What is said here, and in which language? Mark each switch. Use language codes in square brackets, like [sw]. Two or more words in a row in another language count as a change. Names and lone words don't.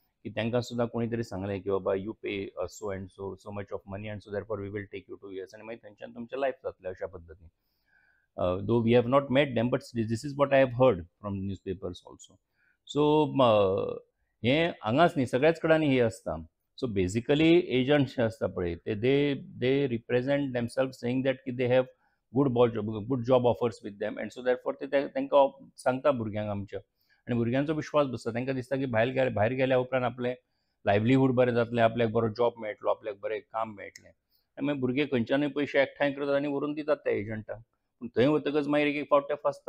[kok] की तांकां सुद्दां कोणी तरी सांगलें की बाबा [en] you pay so and so much of money and so therefore we will take you to US [kok] आनी मागीर थंयच्यान तुमचें लायफ जातलें अशा पद्दतीन. [en] Though we have not met them, but this is what I have heard from newspapers also. [kok] So हें हांगाच न्ही सगळ्याच कडेन हें आसता. [en] so basically agents [kok] जे आसता पळय ते [en] they represent themselves saying that की they have good job offers with them and so therefore [kok] ते तांकां सांगता भुरग्यांक आमच्या आनी भुरग्यांचो विश्वास बसता. तांकां दिसता की भायर गेल्या उपरांत आपलें लायव्हलीहूड बरें जातलें, आपल्याक बरो जॉब मेळटलो, आपल्याक बरें काम मेळटलें आनी मागीर भुरगे खंयच्यानूय पयशे एकठांय करतात आनी व्हरून दितात त्या एजंटाक. पूण थंय वतकच मागीर एक फावट ते फसतात.